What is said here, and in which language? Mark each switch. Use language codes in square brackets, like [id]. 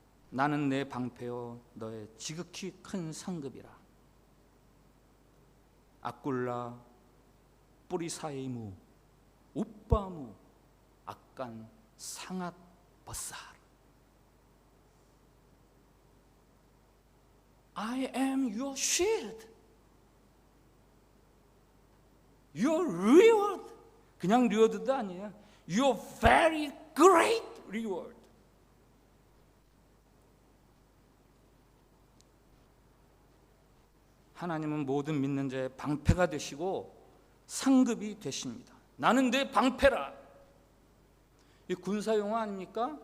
[ko] 나는 내 방패요 너의 지극히 큰 상급이라. 아꿀라 뿌리사이무 우빠무 악간 상앗 버살. [en] I am your shield, your reward. [ko] 그냥 리워드도 아니에요. [en] Your very great reward. [ko] 하나님은 모든 믿는 자의 방패가 되시고 상급이 되십니다. 나는 내 방패라. 이 군사 용어 아닙니까?